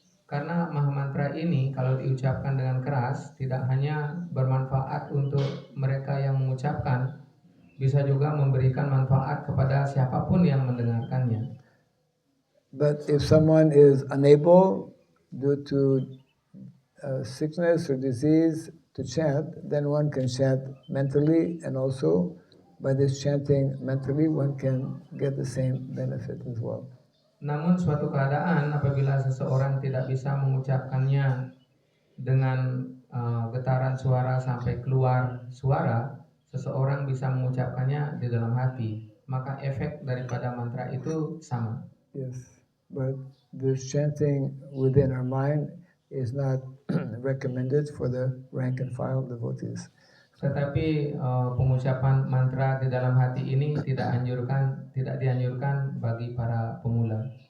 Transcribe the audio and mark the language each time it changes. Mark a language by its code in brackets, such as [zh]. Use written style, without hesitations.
[id] Karena Mahamantra ini kalau diucapkan dengan keras tidak hanya bermanfaat untuk mereka yang mengucapkan, bisa juga memberikan manfaat kepada siapapun yang mendengarkannya. [en] But if someone is unable due to sickness or disease to chant, then one can chant mentally, and also by this chanting mentally one can get the same benefit as well. [id] Namun suatu keadaan apabila seseorang tidak bisa mengucapkannya dengan getaran suara sampai keluar suara, seseorang bisa mengucapkannya di dalam hati, maka efek daripada mantra itu sama. [en] Yes, but this chanting within our mind is not recommended for the rank and file devotees. [id] Tetapi pengucapan mantra di dalam hati ini tidak dianjurkan bagi para pemula.